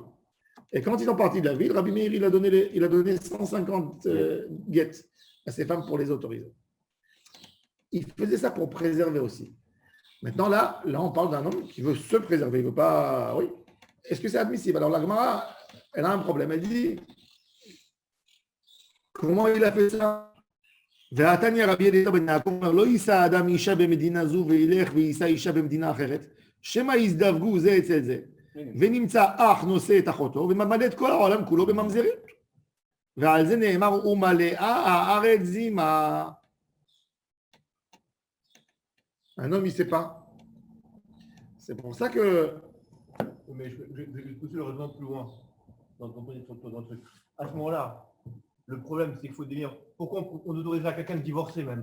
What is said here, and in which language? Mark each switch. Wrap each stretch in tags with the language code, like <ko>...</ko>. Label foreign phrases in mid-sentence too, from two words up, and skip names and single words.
<fr>Et quand ils sont partis de la ville, Rabbi Meir, il a donné 150 guettes à ces femmes pour les autoriser. Il faisait ça pour préserver aussi. Maintenant, là, on parle d'un homme qui veut se préserver. Il veut pas. Oui. Est-ce que c'est admissible? Alors, la Gemara, elle a un problème. Elle dit comment il a fait ça?</fr> <he>והתניא רבי אליעזר בן יעקב אומר לא יישא אדם אישה במדינה זו וילך ויישא אישה במדינה אחרת שמא יזדווגו זה אצל זה ונמצא אח נושא את אחותו וממלא את כל העולם כולו בממזריות ועל זה נאמר ומלאה הארץ זימה.</he> <fr>Un homme, il ne sait pas. C'est pour ça que Mais je vais pousser le raisonnement plus loin dans le truc. À ce moment-là, le problème, c'est qu'il faut devenir. Pourquoi on autoriserait quelqu'un de divorcer même?</fr>